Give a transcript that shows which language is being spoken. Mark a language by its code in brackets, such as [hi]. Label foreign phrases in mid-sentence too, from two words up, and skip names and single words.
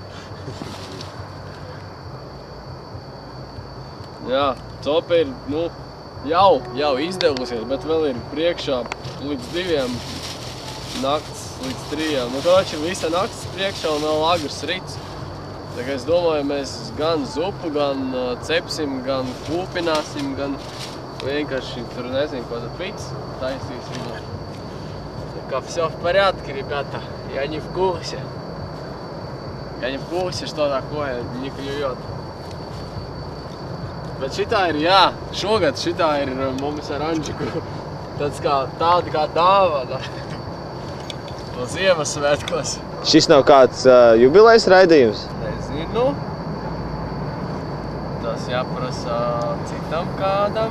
[lv] Jā, Cope ir, jau izdevusies, bet vēl ir priekšā līdz 2 nakts, līdz 3. Kroči ir visa nakts priekšā un vēl agrs rits. Tā kā es domāju, mēs gan zupu, gan cepsim, gan kūpināsim, gan vienkārši tur, nezinu, ko tad pits taisīsim. Tā kā [ru] всё в порядке, ребята. Я не в курсе. Я не в курсе, что такое не клюет. [lv] Bet šitā ir, jā, šogad šitā ir mums ar Andžiku tāda kā dāvana no Ziemassvētkos. Šis nav kāds jubilejs raidījums? Nezinu. Tas jāprasa citam kādam.